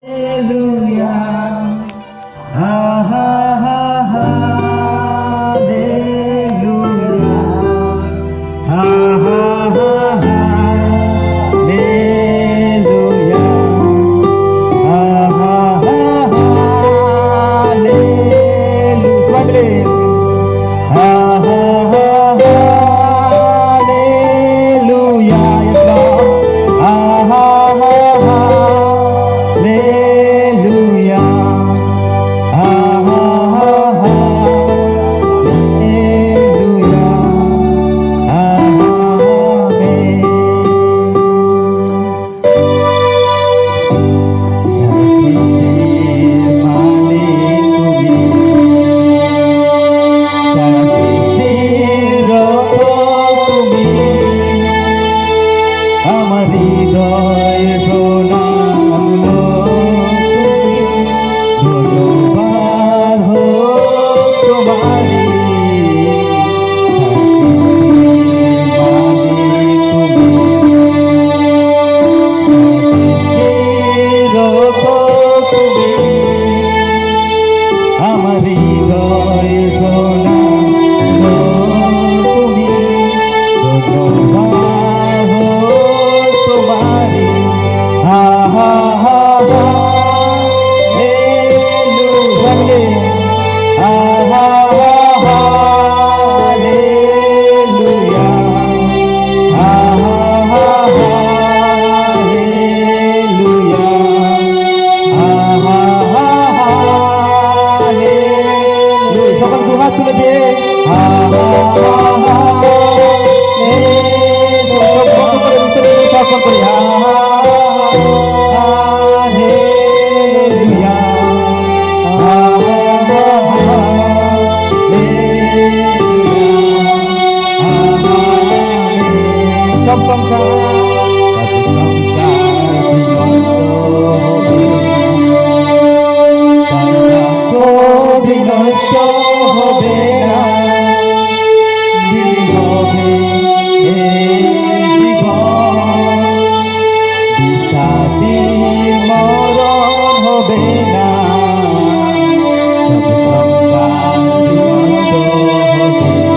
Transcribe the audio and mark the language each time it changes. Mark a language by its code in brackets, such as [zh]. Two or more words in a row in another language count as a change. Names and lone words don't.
[en] Hallelujah. Ha ha ha hallelujah. Ha ha ha hallelujah. Ha ha ha hallelujah. Family. Ha ha ha hallelujah. Yes, Lord. Ha ha ha hallelujah. Ha ha ha hallelujah. [bn] Amen. সৃষ্টির মালিক তুমি, সৃষ্টির তুমি, আমার হৃদয় প্রণাম লো তুমি, ধন্যবাদ হোক তোমারি। আমার হৃদয় প্রণাম লো তুমি, ধন্যবাদ হোক তোমারি। হা হা হা হ্যালেলুয়া, হা হা হা হ্যালেলুয়া, হা হা হা হ্যালেলুয়া, হা হা হা হ্যালেলুয়া। সকল দুহাত তুলে দিয়ে হা হা হা হ্যালেলুয়া। সব বন্ধ করে মিশরে সমর্পণ করি। হা হা হ্যালেলুয়া, হা হা হ্যালেলুয়া, হা হা। সব সংসার বিনষ্ট হবে না, বিলীন হবে এই জীবন, বিশ্বাসীর মরণ হবে না, সব সংসার বিনষ্ট হবে।